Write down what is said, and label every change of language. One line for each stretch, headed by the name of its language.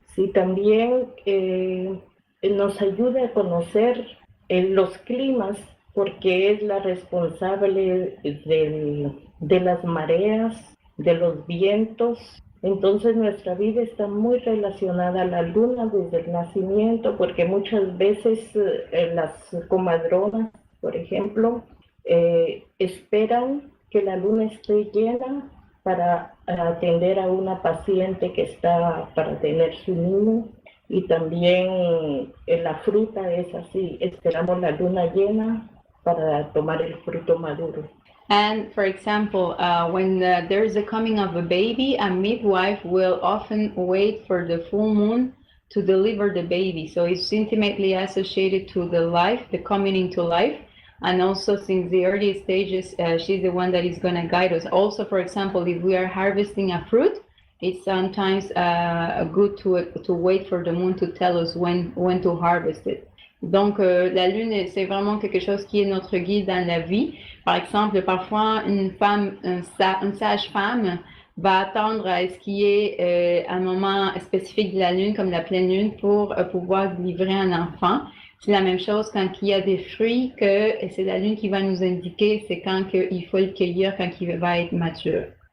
Spanish: Sí, también nos ayuda a conocer los climas porque es la responsable de las mareas, de los vientos. Entonces nuestra vida está muy relacionada a la luna desde el nacimiento porque muchas veces las comadronas, por ejemplo, esperan que la luna esté llena para atender a una paciente que está para tener su niño. Y también la fruta es así, esperamos la luna llena para tomar el fruto maduro.
English: And for example, when there is a coming of a baby, a midwife will often wait for the full moon to deliver the baby. So it's intimately associated to the life, the coming into life. And also since the early stages, she's the one that is going to guide us. Also, for example, if we are harvesting a fruit, it's sometimes good to wait for the moon to tell us when to harvest it.
French: Donc, la lune, c'est vraiment quelque chose qui est notre guide dans la vie. Par exemple, parfois, une sage-femme va attendre à ce qu'il y ait un moment spécifique de la lune, comme la pleine lune, pour pouvoir livrer un enfant. C'est la même chose quand il y a des fruits, que c'est la lune qui va nous indiquer c'est quand il faut le cueillir, quand il va être mature.